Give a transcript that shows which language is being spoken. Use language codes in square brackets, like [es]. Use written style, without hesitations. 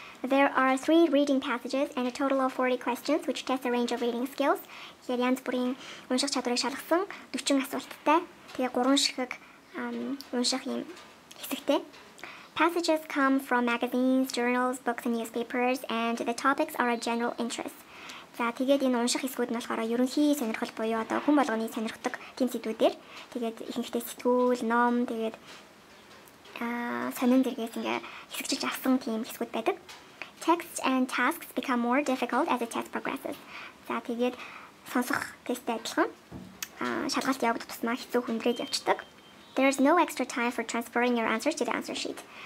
[en] There are 3 reading passages and a total of 40 questions which test a range of reading skills. [mn] Тэгэхээр янз бүрийн унших чадварыг шалгасан 40 асуулттай. Тэгээ 3 ширхэг унших юм хэсэгтэй. [en] Passages come from magazines, journals, books, and newspapers, and the topics are of general interest. [mn] За тэгээд энэ унших хэсгүүд нь болохоор ерөнхий сонирхол буюу одоо хүн болгоны сонирхдаг тийм сэдвүүдээр тэгээд ихэнхдээ сэтгүүл, ном, тэгээд сонин зэрэгээс ингээ хэсэгчилж авсан тийм хэсгүүд байдаг. [en] Texts and tasks become more difficult as the test progresses. [mn] За тэгээд сонсох тесттэй адилхан шалгалт явагдах тусмаа хэцүү хүндрээд явцдаг. [en] There's no extra time for transferring your answers to the answer sheet.